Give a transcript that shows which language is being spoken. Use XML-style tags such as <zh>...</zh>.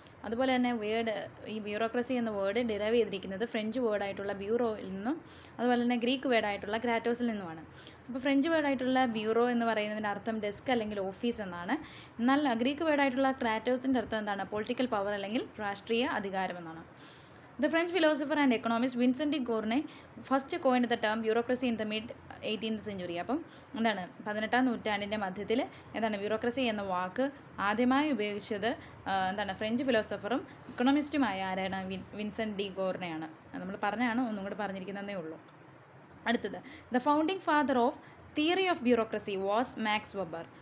<ml>അതുപോലെ തന്നെ ഈ ബ്യൂറോക്രസി എന്ന വേർഡ് ഡിറൈവ് ചെയ്തിരിക്കുന്നത് ഫ്രഞ്ച് വേർഡായിട്ടുള്ള ബ്യൂറോയിൽ നിന്നും അതുപോലെ തന്നെ ഗ്രീക്ക് വേർഡായിട്ടുള്ള ക്രാറ്റോസിൽ നിന്നുമാണ്. അപ്പോൾ ഫ്രഞ്ച് വേർഡായിട്ടുള്ള ബ്യൂറോ എന്ന് പറയുന്നതിൻ്റെ അർത്ഥം ഡെസ്ക് അല്ലെങ്കിൽ ഓഫീസ് എന്നാണ്. എന്നാൽ ഗ്രീക്ക് വേർഡായിട്ടുള്ള ക്രാറ്റോസിൻ്റെ അർത്ഥം എന്താണ്, പൊളിറ്റിക്കൽ പവർ അല്ലെങ്കിൽ രാഷ്ട്രീയ അധികാരം എന്നാണ്.</ml> <en>The French philosopher and economist Vincent de Gournay first coined the term bureaucracy in the mid-18th century.</en> <ml>അപ്പം എന്താണ്, 18ാം നൂറ്റാണ്ടിൻ്റെ മധ്യത്തിൽ എന്താണ് ബ്യൂറോക്രസി എന്ന വാക്ക് ആദ്യമായി ഉപയോഗിച്ചത് എന്താണ്, ഫ്രഞ്ച് ഫിലോസഫറും ഇക്കണോമിസ്റ്റുമായ ആരാണ്? Vincent D ഗോർണയാണ്. നമ്മൾ പറഞ്ഞാണ്, ഒന്നും കൂടെ പറഞ്ഞിരിക്കുന്നതേ ഉള്ളൂ.</ml> <en>അടുത്തത്, the founding father of theory of bureaucracy was Max Weber.</en>